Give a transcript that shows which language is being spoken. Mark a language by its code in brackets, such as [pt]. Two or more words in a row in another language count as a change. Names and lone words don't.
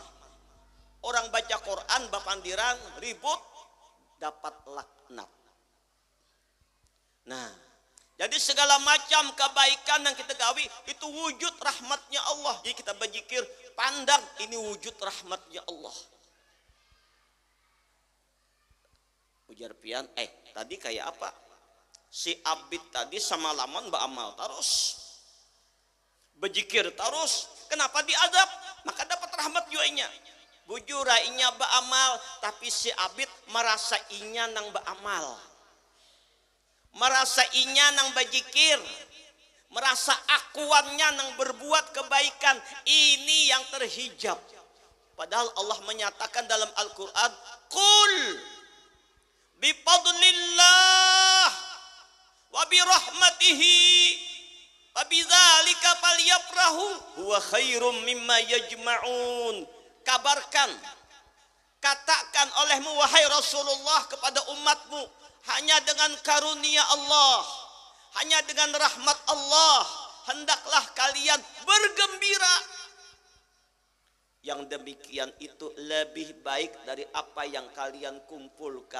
[bjn] Orang baca Quran bapandiran ribut dapat laknat. [id] Nah, jadi segala macam kebaikan yang kita gawi itu wujud rahmatnya Allah. Jadi kita berzikir, pandang ini wujud rahmatnya Allah. [bjn] Ujar pian, tadi kayak apa? Si abid tadi sama laman beramal terus, berzikir terus. [id] Kenapa diadab? [bjn] Maka dapat rahmat juainya. Bujur inya beramal, tapi si abid merasa inya nang beramal, merasa inya nang berzikir, merasa akuannya nang berbuat kebaikan. [id] Ini yang terhijab. Padahal Allah menyatakan dalam Al-Quran, [ar] قل بفضل الله وبرحمته وبذلك فليفرحوا هو خير مما يجمعون. [id] Kabarkan, katakan olehmu wahai Rasulullah kepada umatmu, hanya dengan karunia Allah, hanya dengan rahmat Allah, hendaklah kalian bergembira. Yang demikian itu lebih baik dari apa yang kalian kumpulkan.